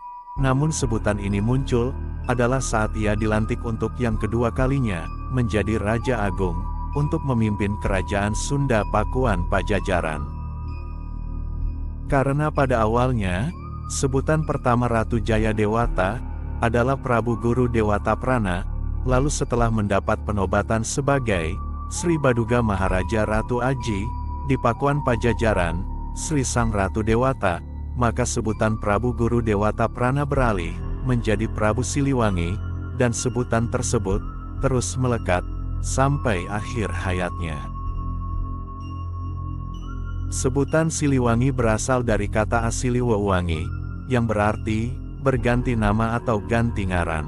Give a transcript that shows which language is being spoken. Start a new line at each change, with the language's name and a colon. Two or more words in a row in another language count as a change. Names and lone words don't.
Indonesian: Namun sebutan ini muncul, adalah saat ia dilantik untuk yang kedua kalinya, menjadi Raja Agung, untuk memimpin kerajaan Sunda Pakuan Pajajaran. Karena pada awalnya, sebutan pertama Ratu Jaya Dewata, adalah Prabu Guru Dewata Prana, lalu setelah mendapat penobatan sebagai Sri Baduga Maharaja Ratu Aji, di Pakuan Pajajaran, Sri Sang Ratu Dewata, maka sebutan Prabu Guru Dewata Prana beralih, menjadi Prabu Siliwangi, dan sebutan tersebut, terus melekat, sampai akhir hayatnya. Sebutan Siliwangi berasal dari kata asli Wewangi, yang berarti, berganti nama atau
Sundanese: ganti ngaran.